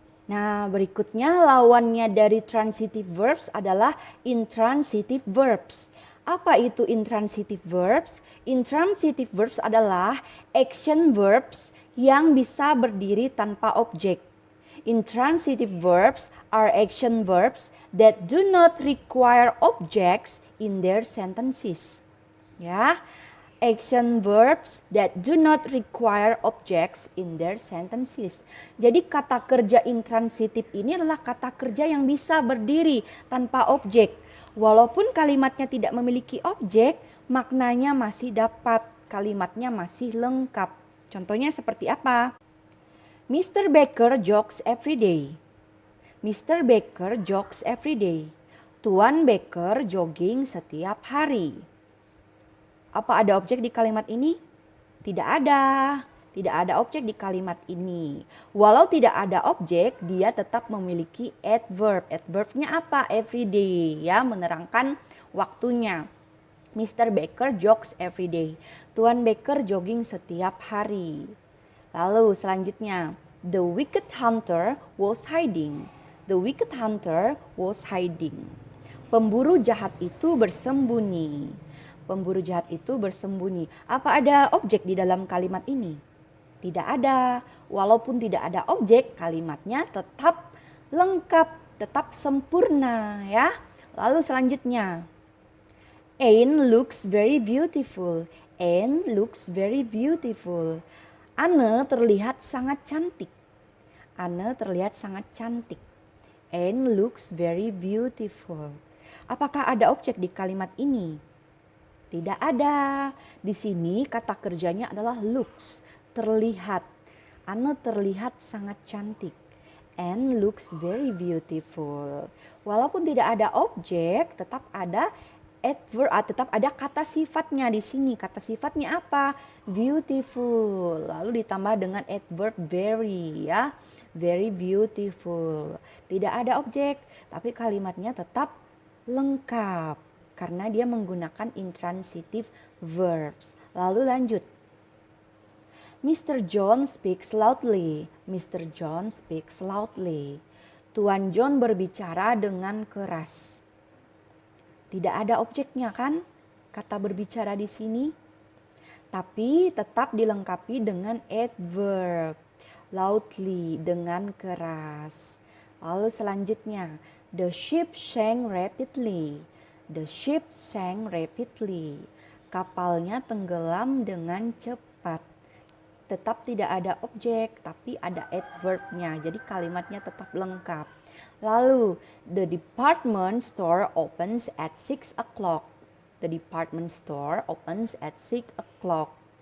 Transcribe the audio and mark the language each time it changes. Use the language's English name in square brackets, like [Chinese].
[Indonesian] Nah, berikutnya lawannya dari transitive verbs adalah intransitive verbs. Apa itu intransitive verbs? Intransitive verbs adalah action verbs yang bisa berdiri tanpa objek. [English] Intransitive verbs are action verbs that do not require objects in their sentences. Ya, action verbs that do not require objects in their sentences. [Indonesian] Jadi kata kerja intransitif ini adalah kata kerja yang bisa berdiri tanpa objek. Walaupun kalimatnya tidak memiliki objek, maknanya masih dapat, kalimatnya masih lengkap. Contohnya seperti apa? [English] Mr. Baker jogs every day. Mr. Baker jogs every day. [Indonesian] Tuan Baker jogging setiap hari. Apa ada objek di kalimat ini? Tidak ada. Tidak ada objek di kalimat ini. Walau tidak ada objek, dia tetap memiliki adverb. Adverbnya apa? Every day, ya, menerangkan waktunya. [English] Mr. Baker jogs every day. [Indonesian] Tuan Baker jogging setiap hari. Lalu selanjutnya, [English] the wicked hunter was hiding. The wicked hunter was hiding. [Indonesian] Pemburu jahat itu bersembunyi. Pemburu jahat itu bersembunyi. Apa ada objek di dalam kalimat ini? Tidak ada. Walaupun tidak ada objek, kalimatnya tetap lengkap, tetap sempurna, ya. Lalu selanjutnya, [English] Anne looks very beautiful. Anne looks very beautiful. [Indonesian] Anne terlihat sangat cantik. Anne terlihat sangat cantik. [English] Anne looks very beautiful. [Indonesian] Apakah ada objek di kalimat ini? Tidak ada. Di sini kata kerjanya adalah looks, terlihat. Anne terlihat sangat cantik. [English] Anne looks very beautiful. [Indonesian] Walaupun tidak ada objek, tetap ada adverb, tetap ada kata sifatnya di sini. Kata sifatnya apa? Beautiful. Lalu ditambah dengan adverb very, ya. [English] Very beautiful. [Indonesian] Tidak ada objek, tapi kalimatnya tetap lengkap karena dia menggunakan intransitive verbs. Lalu lanjut. Mr. [English] John speaks loudly. Mr. John speaks loudly. [Indonesian] Tuan John berbicara dengan keras. Tidak ada objeknya kan? Kata berbicara di sini. Tapi tetap dilengkapi dengan adverb. Loudly, dengan keras. [English] Lalu selanjutnya, the ship sank rapidly. The ship sank rapidly. [Indonesian] Kapalnya tenggelam dengan cepat. Tetap tidak ada objek, tapi ada adverbnya. Jadi kalimatnya tetap lengkap. [English] Lalu, the department store opens at 6 o'clock. The department store opens at 6 o'clock.